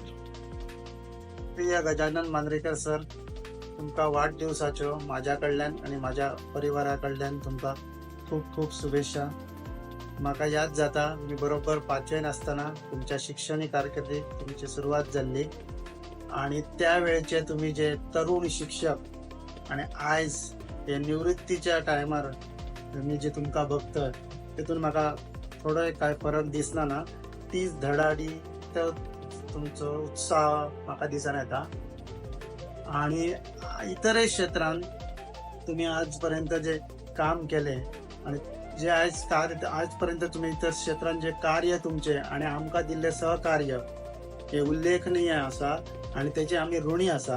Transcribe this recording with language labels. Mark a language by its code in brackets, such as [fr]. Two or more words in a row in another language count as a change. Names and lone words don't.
[kok] प्रिय गजानन मांद्रेकर सर, तुमका वाढदिवसाच्यो माझ्या कडल्यान आणि माझ्या परिवाराकडल्यान तुमका खूप खूप शुभेच्छा. म्हाका याद जाता मी बरोबर 5वेन असताना तुमच्या शिक्षणीक कारकिर्दीक तुमची सुरुवात झाली आणि त्यावेळेचे तुम्ही जे तरुण शिक्षक आणि आयज हे निवृत्तीच्या टायमार मी जे तुमका बघतोय तितून म्हाका थोडो काय फरक दिसना ना. तीच धडाडी तो तुमचो उत्साह म्हाका दिसून येता. आणि इतरही क्षेत्रांत तुम्ही आजपर्यंत जे काम केले आणि जे आजपर्यंत तुम्ही इतर क्षेत्रांत जे कार्य तुमचे आणि आमकां दिल्ले सहकार्य हे उल्लेखनीय आसा आणि तेचे आमी ऋणी आसा.